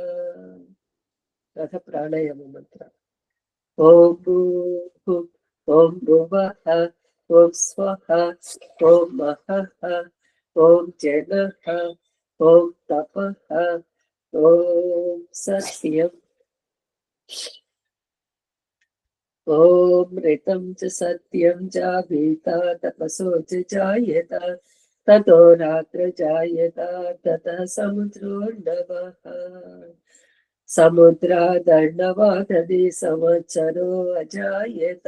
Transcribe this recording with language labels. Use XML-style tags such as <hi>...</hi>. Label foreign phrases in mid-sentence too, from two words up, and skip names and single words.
<sa>అథ ప్రాణాయామ మంత్ర. ఓం భూః. ఓం భువః. ఓం స్వః. ఓం మహః. ఓం జనః. ఓం తపః. ఓం సత్యం. ఓం ऋतं च सत्यं च भीता तपसो च जायत ततो रात्र जायत ततः समुद्रोर्णवः. समुद्रादर्णवादधि संवत्सरो अजायत.</sa>